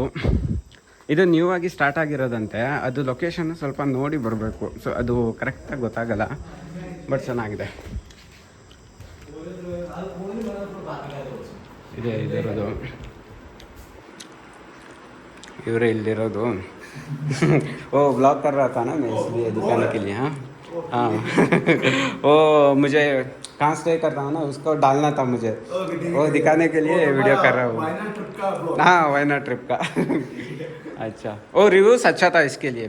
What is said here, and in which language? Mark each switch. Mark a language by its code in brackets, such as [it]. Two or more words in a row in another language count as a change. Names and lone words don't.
[kn] ಇದು ನ್ಯೂ ಆಗಿ ಸ್ಟಾರ್ಟ್ ಆಗಿರೋದಂತೆ. ಅದು ಲೊಕೇಶನ್ ಸ್ವಲ್ಪ ನೋಡಿ ಬರಬೇಕು. ಸೊ ಅದು ಕರೆಕ್ಟಾಗಿ ಗೊತ್ತಾಗಲ್ಲ, ಬಟ್ ಚೆನ್ನಾಗಿದೆ. ಇದೆ ಇದಿರೋದು, ಇವರೇ ಇಲ್ಲಿರೋದು. [hi] ओ ब्लॉग कर रहा था ना मैं, इसलिए दिखाने के लिए. हाँ हाँ वो मुझे कहाँ स्टे करता हूँ ना, उसको डालना था मुझे. वो दिखाने के लिए वीडियो कर रहा हूँ. हाँ, वायनाड ट्रिप का. अच्छा, वो रिव्यूज़ अच्छा था इसके लिए.